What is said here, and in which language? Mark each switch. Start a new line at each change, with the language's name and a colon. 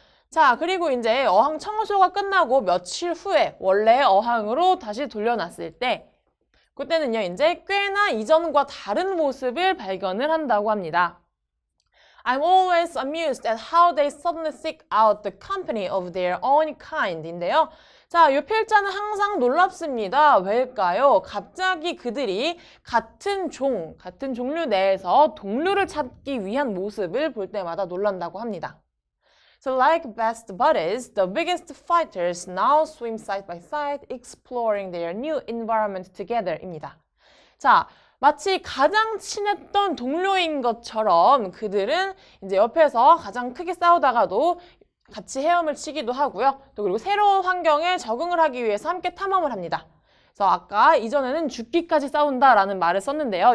Korean: 자, 그리고 이제 어항 청소가 끝나고 며칠 후에 원래 어항으로 다시 돌려놨을 때 그때는요, 이제 꽤나 이전과 다른 모습을 발견을 한다고 합니다.
English: I'm always amused at how they suddenly seek out the company of their own kind인데요.
Korean: 자, 이 필자는 항상 놀랍습니다. 왜일까요? 갑자기 그들이 같은 종류 내에서 동료를 찾기 위한 모습을 볼 때마다 놀란다고 합니다.
English: So like best buddies, the biggest fighters now swim side by side, exploring their new environment together입니다.
Korean: 자, 마치 가장 친했던 동료인 것처럼 그들은 이제 옆에서 가장 크게 싸우다가도 같이 헤엄을 치기도 하고요. 또 그리고 새로운 환경에 적응을 하기 위해서 함께 탐험을 합니다. 그래서 아까 이전에는 죽기까지 싸운다라는 말을 썼는데요.